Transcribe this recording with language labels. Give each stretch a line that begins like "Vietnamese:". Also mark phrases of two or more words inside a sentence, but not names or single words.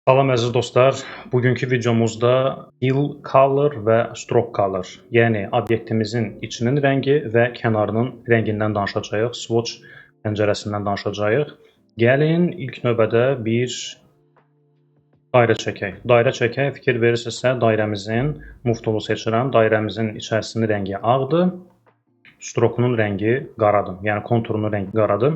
Azerbaijani: Salam əziz dostlar, bugünkü videomuzda
English: fill color
Azerbaijani: və
English: stroke color,
Azerbaijani: yəni obyektimizin içinin rəngi və kənarının rəngindən danışacağıq, swatch pəncərəsindən danışacağıq. Gəlin ilk növbədə bir dairə çəkək. Dairə çəkək, fikir verirsinizsə dairəmizin
English: move tool'u
Azerbaijani: seçirəm. Dairəmizin içərisinin rəngi ağdır, stroke'unun rəngi qaradır, yəni konturunun rəngi qaradır.